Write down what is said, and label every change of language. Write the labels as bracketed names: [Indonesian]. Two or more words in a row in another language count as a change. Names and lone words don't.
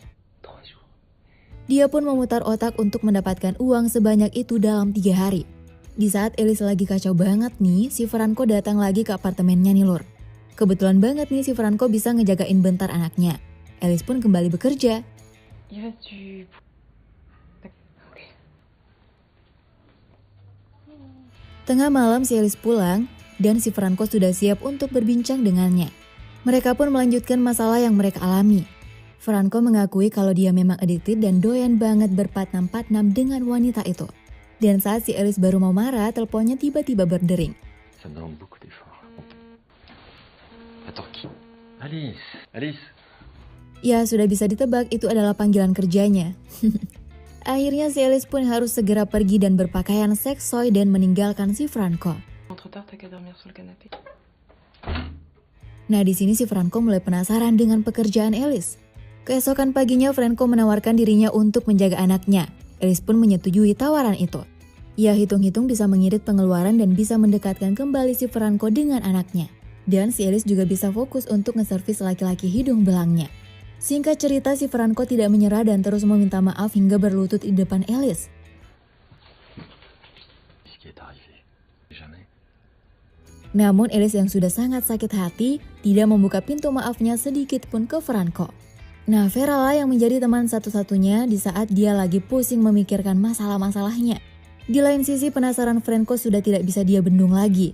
[Indonesian] Dia pun memutar otak untuk mendapatkan uang sebanyak itu dalam 3 hari. Di saat Alice lagi kacau banget nih, si Franco datang lagi ke apartemennya nih Lur. Kebetulan banget nih si Franco bisa ngejagain bentar anaknya. Alice pun kembali bekerja. [French] Il reste du... Ok. [Indonesian] Tengah malam si Alice pulang dan si Franco sudah siap untuk berbincang dengannya. Mereka pun melanjutkan masalah yang mereka alami. Franco mengakui kalau dia memang addicted dan doyan banget berpatnam-patnam dengan wanita itu. Dan saat si Alice baru mau marah, teleponnya tiba-tiba berdering. [French] Ça me demande beaucoup d'efforts. Attends, qui? Alice. Alice. [Indonesian] Ya sudah bisa ditebak itu adalah panggilan kerjanya. Akhirnya si Alice pun harus segera pergi dan berpakaian seksoi dan meninggalkan si Franco. [French] Trop tard, t'as qu'à dormir sur le canapé. [Indonesian] Nah di sini si Franco mulai penasaran dengan pekerjaan Alice. Keesokan paginya Franco menawarkan dirinya untuk menjaga anaknya. Alice pun menyetujui tawaran itu. Ia hitung-hitung bisa mengirit pengeluaran dan bisa mendekatkan kembali si Franco dengan anaknya. Dan si Alice juga bisa fokus untuk ngeservis laki-laki hidung belangnya. Singkat cerita si Franco tidak menyerah dan terus meminta maaf hingga berlutut di depan Alice. [French] Ce qui est arrivé. Jamais. [Indonesian] Namun Alice yang sudah sangat sakit hati tidak membuka pintu maafnya sedikit pun ke Franco. Nah Vera lah yang menjadi teman satu-satunya di saat dia lagi pusing memikirkan masalah-masalahnya. Di lain sisi penasaran Franco sudah tidak bisa dia bendung lagi.